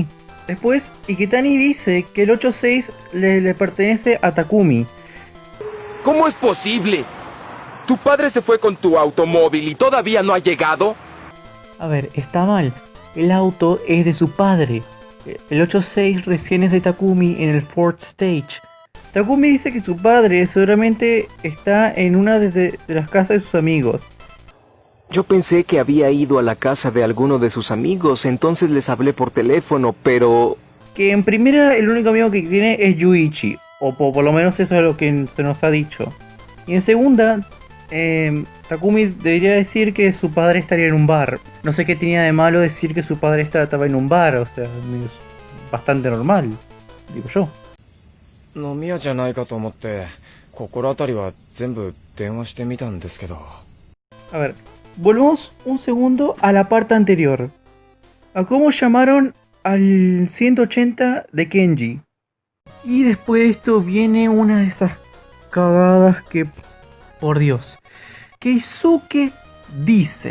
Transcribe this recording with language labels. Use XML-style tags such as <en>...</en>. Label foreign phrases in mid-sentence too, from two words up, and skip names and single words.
<es>Después, Iketani dice que el 8-6 le pertenece a Takumi. ¿Cómo es posible? ¿Tu padre se fue con tu automóvil y todavía no ha llegado? A ver, está mal. El auto es de su padre. El 8-6 recién es de Takumi en el</es> <en>fourth stage.</en> <es>Takumi dice que su padre seguramente está en una de las casas de sus amigos. Yo pensé que había ido a la casa de alguno de sus amigos, entonces les hablé por teléfono, pero... Que en primera el único amigo que tiene es Yuichi, o por lo menos eso es lo que se nos ha dicho. Y en segunda, Takumi debería decir que su padre estaría en un bar. No sé qué tenía de malo decir que su padre estaba en un bar, o sea, es bastante normal, digo yo.</es> <ja>飲み屋じゃないかと思って心当たりは全部電話してみたんですけど。</ja> <es>A ver, volvamos un segundo a la parte anterior. A cómo llamaron al 180 de Kenji. Y después de esto viene una de esas cagadas que... Por Dios. Keisuke dice...</es>